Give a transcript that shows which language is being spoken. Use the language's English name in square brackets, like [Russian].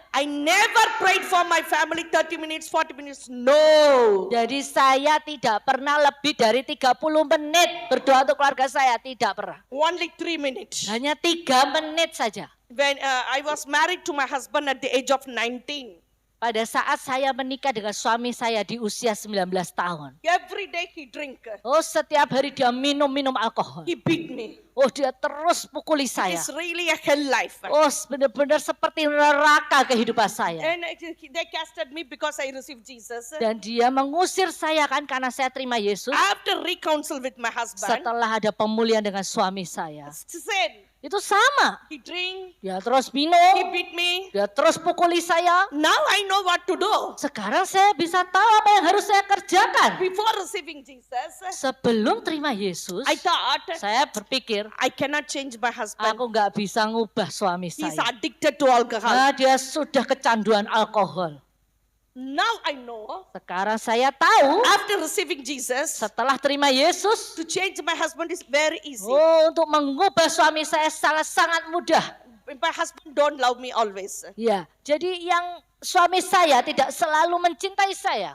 [English] I never prayed for my family 30 minutes, 40 minutes. No. [Indonesian] Jadi saya tidak pernah lebih dari 30 menit berdoa untuk keluarga saya. Tidak pernah. [English] Only 3 minutes. [Indonesian] Hanya 3 menit saja. [English] When I was married to my husband at the age of 19. [Indonesian] Pada saat saya menikah dengan suami saya di usia 19 tahun. [English] Every day he drink. [Indonesian] Oh, setiap hari dia minum alkohol. [English] He beat me. [Indonesian] Oh, dia terus pukuli saya. [English] It's really a hell life. [Indonesian] Oh, benar-benar seperti neraka kehidupan saya. [English] And they casted me because I received Jesus. [Indonesian] Dan dia mengusir saya kan karena saya terima Yesus. [English] After reconcile with my husband, [Indonesian] Setelah ada pemulihan dengan suami saya. [English] said, [Indonesian] Itu sama. [English] He drink, [Indonesian] Dia terus [English] he [Indonesian] minum, [English] beat me. [Indonesian] dia terus pukuli saya. [English] Now I know what to do. [Indonesian] Sekarang saya bisa tahu apa yang harus saya kerjakan. [English] Before receiving Jesus, [Indonesian] Sebelum terima Yesus, [English] I thought [Indonesian] saya berpikir, [English] I cannot change my husband. [Indonesian] aku nggak bisa ngubah suami [English] He's [Indonesian] saya. [English] addicted to alcohol. [Indonesian] Nah, dia sudah kecanduan alkohol. [English] Now I know, [Indonesian] Sekarang saya tahu, [English] after receiving Jesus, [Indonesian] setelah terima Yesus, [English] to change my husband is very easy. [Indonesian] untuk mengubah suami saya sangat mudah. [English] My husband don't love me always. [Indonesian] Ya, jadi yang suami saya tidak selalu mencintai saya.